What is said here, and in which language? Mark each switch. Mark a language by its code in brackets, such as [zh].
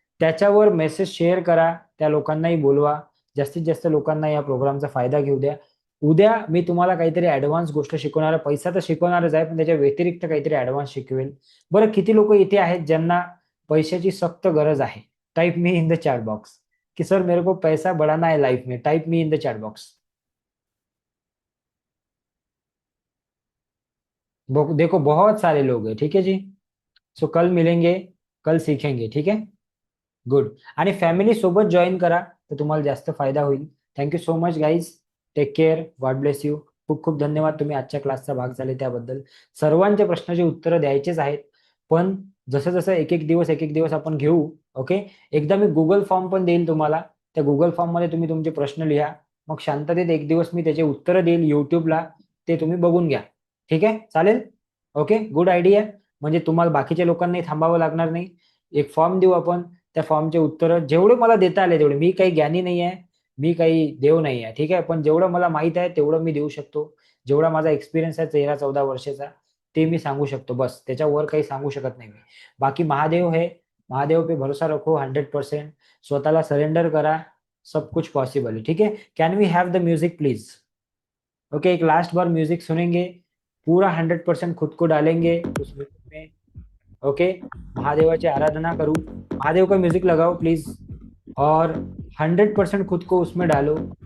[mr] त्याच्यावर message share करा, त्या लोकांनाही बोलवा, जास्तीत जास्त लोकांना या प्रोग्रामचा फायदा घेऊ द्या. उद्या मी तुम्हाला काहीतरी ऍडव्हान्स गोष्ट शिकवणार आहे. पैसा तर शिकवणारच आहे, पण त्याच्या व्यतिरिक्त काहीतरी ऍडव्हान्स शिकवेल. बरं, किती लोक इथे आहेत ज्यांना पैशाची सक्त गरज आहे? [en] type me in the chat box [hi] कि सर मेरे को पैसा बढ़ाना है लाइफ में. [en] Type me in the chat box. [hi] देखो बहुत सारे लोग हैं. ठीक है जी. सो कल मिलेंगे, कल सीखेंगे. ठीक है, गुड. [mr] आणि फॅमिली सोबत जॉईन करा तर तुम्हाला जास्त फायदा होईल. [en] Thank you so much guys. Take care. God bless you. [mr] खूप खूप धन्यवाद, तुम्ही आजच्या क्लासचा भाग झाले त्याबद्दल. सर्वांच्या प्रश्नाची उत्तरं द्यायचेच आहेत, पण जसं जसं एक एक दिवस आपण घेऊ. ओके, एकदा मी गुगल फॉर्म पण देईल तुम्हाला. त्या गुगल फॉर्म मध्ये तुम्ही तुमचे प्रश्न लिहा, मग शांततेत एक दिवस मी त्याचे उत्तरं देईल युट्यूबला, ते तुम्ही बघून घ्या. ठीक आहे, चालेल. Okay, good idea. म्हणजे तुम्हाला बाकीच्या लोकांनाही थांबावं लागणार नाही. एक फॉर्म देऊ आपण, त्या फॉर्मचे उत्तर जेवढे मला देता आले तेवढे. मी काही ज्ञानी नाही आहे, मी काही देव नाही आहे. ठीक आहे, पण जेवढं मला माहित आहे तेवढं मी देऊ शकतो. जेवढा माझा एक्सपिरियन्स आहे 13-14 वर्षाचा, ते मी सांगू शकतो. बस, त्याच्यावर काही सांगू शकत नाही मी. [hi] बाकी महादेव है, महादेव पे भरोसा रखो 100%. [mr] स्वतःला सरेंडर करा, [hi] सब कुछ पॉसिबल है. ठीक है, [en] Can we have the music please? [hi] Okay, एक लास्ट बार म्यूजिक सुनेंगे, पूरा 100% खुद को डालेंगे उस म्यूजिक में. ओके, [mr] महादेवाची आराधना करूं. [hi] महादेव का म्यूजिक लगाओ प्लीज, और 100% खुद को उसमें डालो.